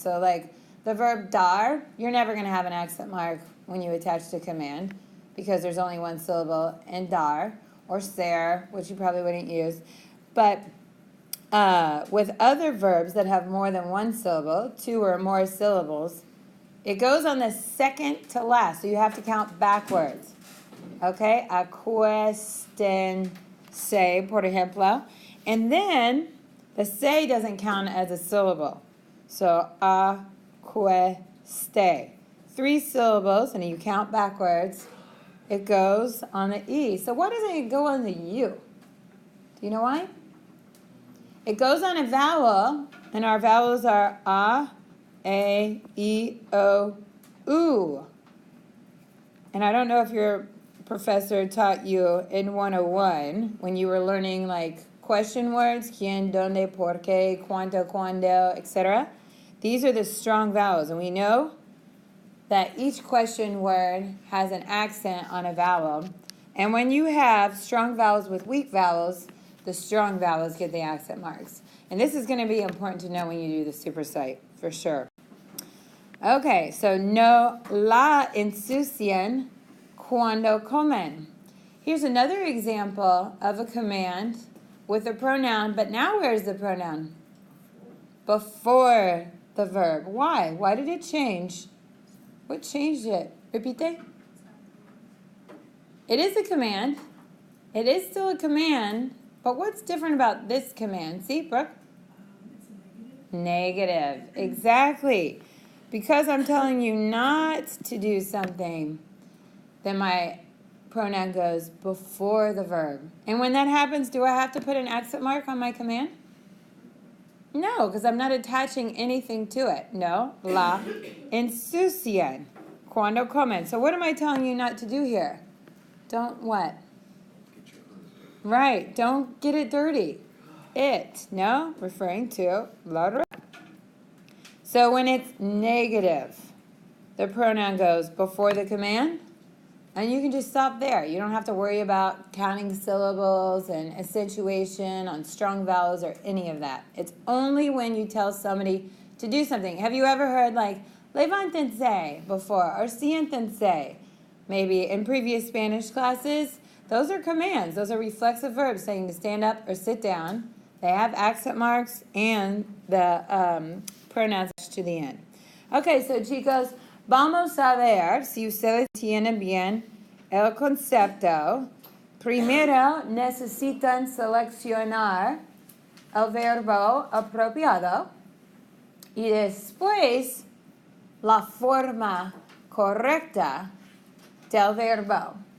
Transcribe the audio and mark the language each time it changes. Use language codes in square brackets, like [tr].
[en] So like the verb dar, you're never going to have an accent mark when you attach the command because there's only 1 syllable in dar, or ser, which you probably wouldn't use. But with other verbs that have more than 1 syllable, 2 or more syllables, it goes on the second to last, so you have to count backwards. [es] Okay, acuéstense, por ejemplo. [en] And then the se doesn't count as a syllable. So acueste. 3 syllables, and you count backwards. It goes on the E. So why doesn't it go on the U? Do you know why? It goes on a vowel, and our vowels are A, E, O, U. And I don't know if your professor taught you in 101 when you were learning like question words, [es] quién, dónde, por qué, cuánto, cuándo, [en] etc. These are the strong vowels, and we know that each question word has an accent on a vowel. And when you have strong vowels with weak vowels, the strong vowels get the accent marks. And this is going to be important to know when you do the supersite, for sure. [es] Okay, so no la ensucian cuando comen. [en] Here's another example of a command with a pronoun, but now where's the pronoun? Before the verb. Why? Why did it change? What changed it? [es] Repite. [en] It is a command. It is still a command, but what's different about this command? See, Brooke? Negative. Exactly. Because I'm telling you not to do something, then my pronoun goes before the verb. And when that happens, do I have to put an accent mark on my command? No, because I'm not attaching anything to it. [es] No, la ensucian cuando comen. [en] So what am I telling you not to do here? Don't what? Right, don't get it dirty. It, no, referring to la. So when it's negative, the pronoun goes before the command, and you can just stop there. You don't have to worry about counting syllables and accentuation on strong vowels or any of that. It's only when you tell somebody to do something. Have you ever heard like levántense before or siéntense? Maybe in previous Spanish classes. Those are commands. Those are reflexive verbs saying to stand up or sit down. They have accent marks and the pronouns to the end. Okay, so [es] chicos, vamos a ver si ustedes tienen bien el concepto. Primero necesitan seleccionar el verbo apropiado y después la forma correcta del verbo.